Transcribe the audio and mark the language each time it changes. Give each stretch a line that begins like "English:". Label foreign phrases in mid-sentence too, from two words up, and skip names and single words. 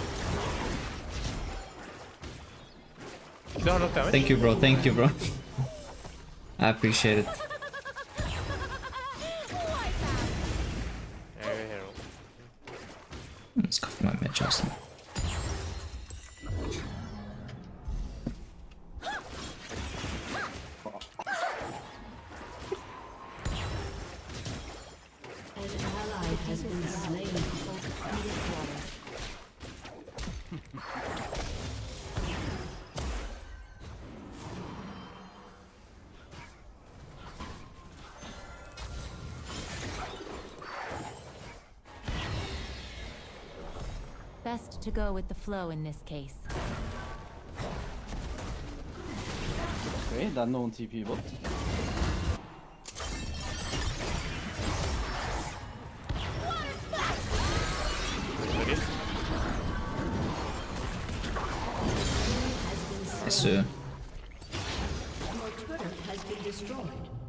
Norwegian: Du har nok damage.
English: Thank you, bro. Thank you, bro. I appreciate it.
Norwegian: Jeg er hero. Skaffe meg med Justin.
English: An ally has been slain. Best to go with the flow in this case.
Norwegian: Okay, det er noen TP-bot. Så.
English: Your turret has been destroyed.